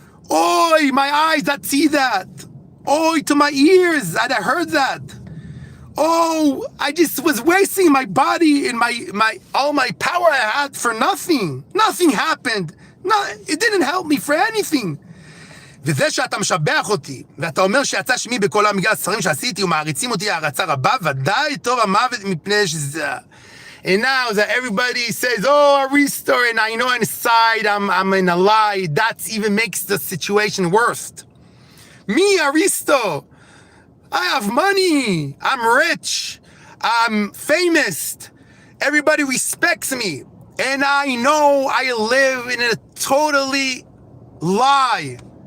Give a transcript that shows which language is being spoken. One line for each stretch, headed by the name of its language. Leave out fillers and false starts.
English: Oy, my eyes that see that. Oy, to my ears that I heard that. Oh, I just was wasting my body and my all my power I had for nothing. Nothing happened. No, it didn't help me for anything.
Hebrew: וזה שאתה משבח אותי, ואתה אומר שיצא שמי בכל העולם בגלל הספרים שעשיתי ומעריצים אותי הערצה רבה, ודאי טוב המוות מפני שזה...
English: And now that everybody says, oh, Aristo, and I know inside I'm in a lie, that even makes the situation worse. Me, Aristo, I have money, I'm rich, I'm famous, everybody respects me, and I know I live in a totally lie.